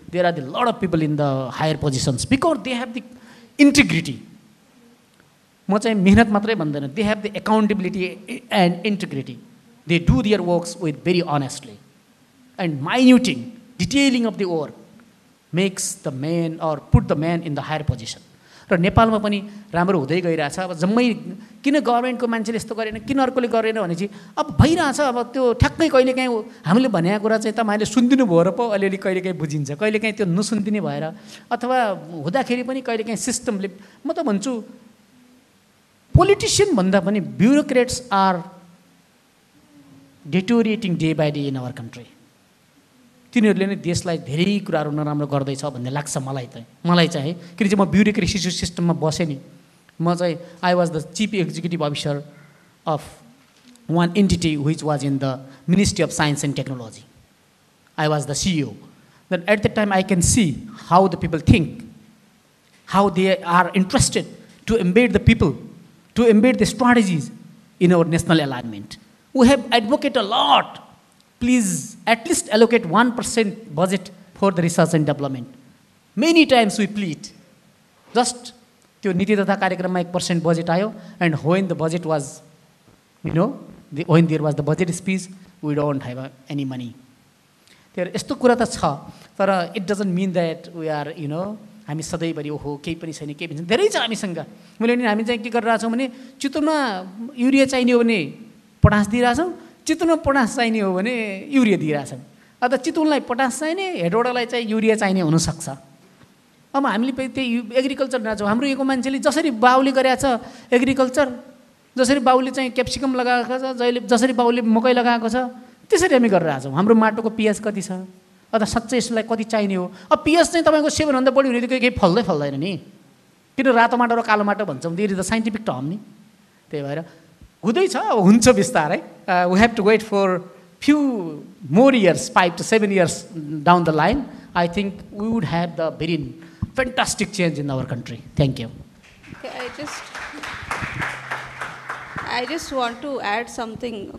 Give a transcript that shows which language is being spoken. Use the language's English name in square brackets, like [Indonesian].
[English] There are a lot of people in the higher positions because they have the integrity. [Nepali] म चाहिँ मेहनत मात्रै भन्दैन, [English] they have the accountability and integrity. They do their works with very honestly. And minuting, detailing of the work makes the man or put the man in the higher position. [Nepali] र नेपालमा पनि राम्रो हुँदै गइरहेछ। अब जम्मै किन गभर्नमेन्टको मान्छेले यस्तो गरेन, किन अर्कोले गरेन भने चाहिँ अब भइरहेछ। अब त्यो ठ्याक्कै कहिलेकाहीँ हामीले भनेको कुरा चाहिँ तपाईँहरूले सुनिदिनु भयो र पो अलिअलि कहिलेकाहीँ बुझिन्छ, कहिलेकाहीँ त्यो नसुनिदिने भएर अथवा हुँदाखेरि पनि कहिलेकाहीँ सिस्टमले, म त भन्छु पोलिटिसियन भन्दा पनि [English] Bureaucrats are deteriorating day by day in our country. [Nepali] तिनीहरूले नै देशलाई धेरै कुराहरू नराम्रो गर्दैछ भन्ने लाग्छ मलाई चाहिँ किन चाहिँ म ब्युरोक्रेसी सिस्टममा बसेँ नि म चाहिँ [English] I was the chief executive officer of one entity which was in the Ministry of Science and Technology. I was the CEO. Then at that time I can see how the people think, how they are interested to embed the people, to embed the strategies in our national alignment. We have advocated a lot. Please at least allocate 1% budget for the research and development. Many times we plead. Just [Nepali] त्यो नीति तथा कार्यक्रममा [English] 1% budget आयो, and when the budget was, when there was the budget speech, we don't have any money. There [Nepali] यस्तो कुरा त छ, तर [English] it doesn't mean that we are, [Nepali] हामी सधैँभरि ओहो केही पनि छैन केही पनि छैन, धेरै छ हामीसँग. मैले नि हामी चाहिँ के गरिरहेछौँ भने चितवनमा युरिया चाहिने हो भने पटास दिइरहेछौँ, चितवनमा पटास चाहिने हो भने युरिया दिइरहेछौँ. अथवा चितवनलाई पटास चाहिने, हेटौडालाई चाहिँ युरिया चाहिने हुनसक्छ. अब हामीले त्यही एग्रिकल्चर रहेछौँ. हाम्रो यहाँको मान्छेले जसरी बाउले गरेको छ एग्रिकल्चर, जसरी बाउले चाहिँ क्याप्सिकम लगाएको छ, जसरी बाउले मकै लगाएको छ, त्यसरी हामी गरिरहेछौँ. हाम्रो माटोको पिएच कति छ, अथवा साँच्चै यसलाई कति चाहिने हो. अब पिएच चाहिँ तपाईँको 7 भन्दा बढी हुने त केही फल्दैन नि. किन रातो माटो र कालो माटो भन्छौँ, [English] there is the scientific term [Nepali] नि. त्यही भएर हुँदैछ, हुन्छ बिस्तारै. [English] We have to wait for few more years, 5 to 7 years down the line. I think we would have the very fantastic change in our country. Thank you. Okay, I just want to add something.